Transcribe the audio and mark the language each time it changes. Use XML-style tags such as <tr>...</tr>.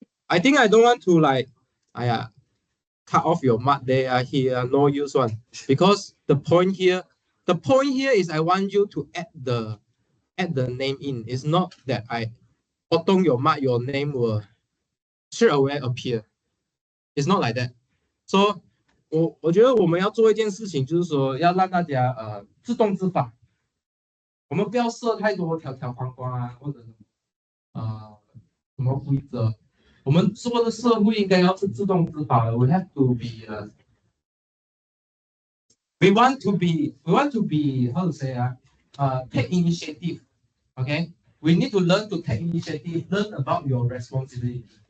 <en>I think I don't want to like, cut off your mark there here, no use one, because the point here is I want you to add the add the name in. It's not that I auto your mark, your name will straight away appear. It's not like that. So</en> <zh>我觉得我们要做一件事情，就是说要让大家自动自发，我们不要设太多条条框框啊，或者什么规则。我们说的社会应该要是自动自发的。</zh> <en>We have to be we want to be how to say take initiative. Okay, we need to learn to take initiative, learn about your responsibility.</en>